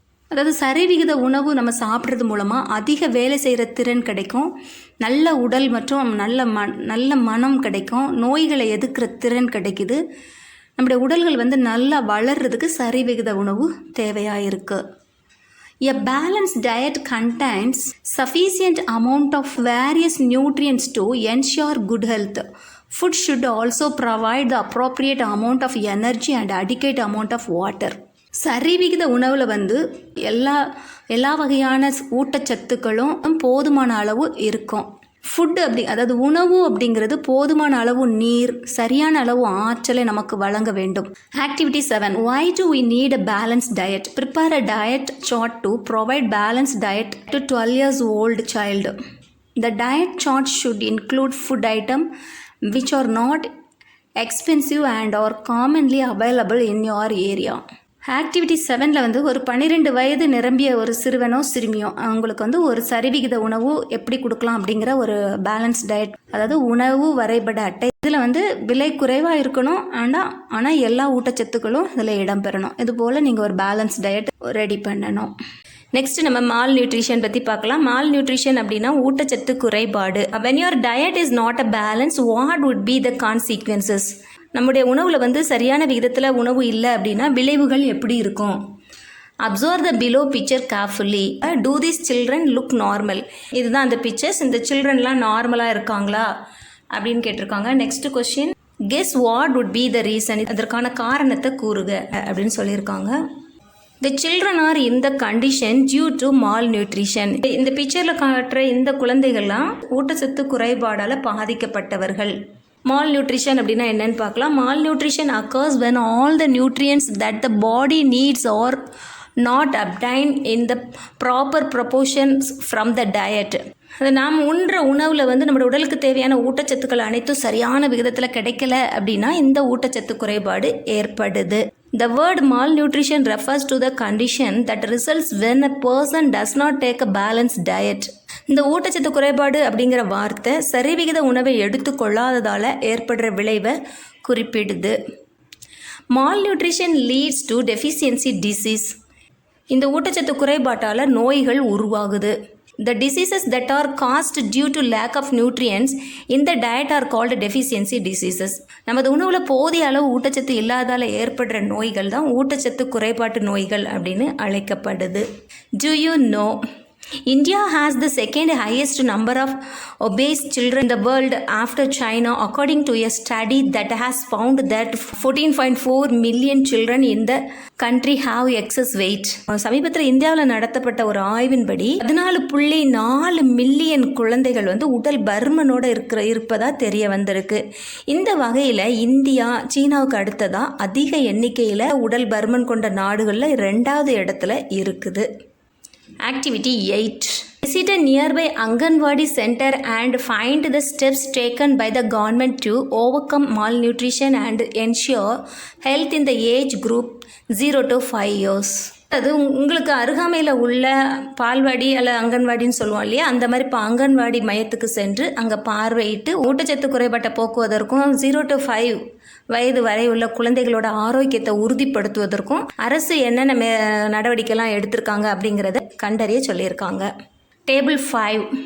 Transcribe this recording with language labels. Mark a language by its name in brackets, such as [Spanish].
[Tamil] அதாவது சரிவிகித உணவு நம்ம சாப்பிட்றது மூலமாக அதிக வேலை செய்கிற திறன் கிடைக்கும், நல்ல உடல் மற்றும் நல்ல மனம் கிடைக்கும், நோய்களை எதிர்க்கிற திறன் கிடைக்குது. நம்முடைய உடல்கள் நல்லா வளர்கிறதுக்கு சரிவிகித உணவு தேவையாக இருக்குது. [English] A balanced diet contains sufficient amount of various nutrients to ensure good health. Food should also provide the appropriate amount of energy and adequate amount of water. [Tamil] சரிவிகித உணவில் எல்லா வகையான ஊட்டச்சத்துக்களும் போதுமான அளவு இருக்கும். ஃபுட்டு அதாவது உணவு அப்படிங்கிறது போதுமான அளவு நீர், சரியான அளவு ஆற்றலை நமக்கு வழங்க வேண்டும். [English] Activity 7. Why do we need a balanced diet? Prepare a diet chart to provide balanced diet to 12 years old child. The diet chart should include food items which are not expensive and are commonly available in your area. [Tamil] Activity 7 ஒரு 12 வயது நிரம்பிய ஒரு சிறுவனோ சிறுமியோ அவங்களுக்கு ஒரு சரிவிகித உணவு எப்படி கொடுக்கலாம் அப்படிங்கிற ஒரு பேலன்ஸ் டயட், அதாவது உணவு வரைபட அட்டை. இதில் விலை குறைவாக இருக்கணும், ஆனால் எல்லா ஊட்டச்சத்துக்களும் இதில் இடம்பெறணும். இது போல் நீங்கள் ஒரு பேலன்ஸ் டயட் ரெடி பண்ணணும். நெக்ஸ்ட் நம்ம மால் நியூட்ரிஷன் பற்றி பார்க்கலாம். மால் நியூட்ரிஷன் அப்படின்னா ஊட்டச்சத்து குறைபாடு. [English] when your diet is not a balance, what would be the consequences? [Tamil] நம்முடைய உணவில் வந்து சரியான விகிதத்தில் உணவு இல்லை அப்படின்னா விளைவுகள் எப்படி இருக்கும்? [English] Observe the below picture carefully. Do this children look normal? [Tamil] இதுதான் அந்த பிக்சர்ஸ். இந்த சில்ட்ரன்லாம் நார்மலாக இருக்காங்களா அப்படின்னு கேட்டிருக்காங்க. [English] Next question, guess what would be the reason? [Tamil] அதற்கான காரணத்தை கூறுக அப்படின்னு சொல்லியிருக்காங்க. [English] The children are in the condition due to malnutrition. [Tamil] இந்த பிக்சரில் காட்டுற இந்த குழந்தைகள்லாம் ஊட்டச்சத்து குறைபாடால் பாதிக்கப்பட்டவர்கள். மால் நியூட்ரிஷன் அப்படின்னா என்னன்னு பார்க்கலாம். [English] Malnutrition occurs when all the nutrients that the body needs are not obtained in the proper proportions from the diet. [Tamil] அது நாம் உண்ற உணவில் வந்து நம்மளோட உடலுக்கு தேவையான ஊட்டச்சத்துக்கள் அனைத்தும் சரியான விகிதத்தில் கிடைக்கல அப்படின்னா இந்த ஊட்டச்சத்து குறைபாடு ஏற்படுது. [English] The word malnutrition refers to the condition that results when a person does not take a balanced diet. [Tamil] இந்த ஊட்டச்சத்து குறைபாடு அப்படிங்கிற வார்த்தை சரிவிகித உணவை எடுத்துக்கொள்ளாததால் ஏற்படுற விளைவை குறிப்பிடுது. [English] Malnutrition leads to deficiency disease. [Tamil] இந்த ஊட்டச்சத்து குறைபாட்டால் நோய்கள் உருவாகுது. [English] The diseases that are caused due to lack of nutrients in the diet are called deficiency diseases. [Tamil] நமது உணவில் போதிய அளவு ஊட்டச்சத்து இல்லாதால் ஏற்படுற நோய்கள் தான் ஊட்டச்சத்து குறைபாட்டு நோய்கள் அப்படின்னு அழைக்கப்படுது. [English] Do you know India has the second highest number of obese children in the world after China, according to a study that has found that 14.4 million children in the country have excess weight. [Tamil] சமீபத்தில் இந்தியாவில் நடத்தப்பட்ட ஒரு ஆய்வின்படி 14.4 million குழந்தைகள் வந்து உடல் பருமனோட இருப்பதா தெரிய வந்திருக்கு. இந்த வகையில் இந்தியா சீனாவுக்கு அடுத்ததாக அதிக எண்ணிக்கையில் உடல் பருமன் கொண்ட நாடுகளில் 2வது இடத்துல இருக்குது. [English] Activity 8. Visit a nearby Anganwadi center and find the steps taken by the government to overcome malnutrition and ensure health in the age group 0 to 5 years. [Tamil] அது உங்களுக்கு அருகாமையில் உள்ள பால்வாடி அல்ல அங்கன்வாடின்னு சொல்லுவோம் இல்லையா, அந்த மாதிரி இப்போ அங்கன்வாடி மையத்துக்கு சென்று அங்கே பார்வையிட்டு ஊட்டச்சத்து குறைபாட்டை போக்குவதற்கும் 0 to 5 வயது வரை உள்ள குழந்தைகளோட ஆரோக்கியத்தை உறுதிப்படுத்துவதற்கும் அரசு என்னென்ன நடவடிக்கைலாம் எடுத்திருக்காங்க அப்படிங்கிறத கண்டறிய சொல்லியிருக்காங்க. [English] Table 5.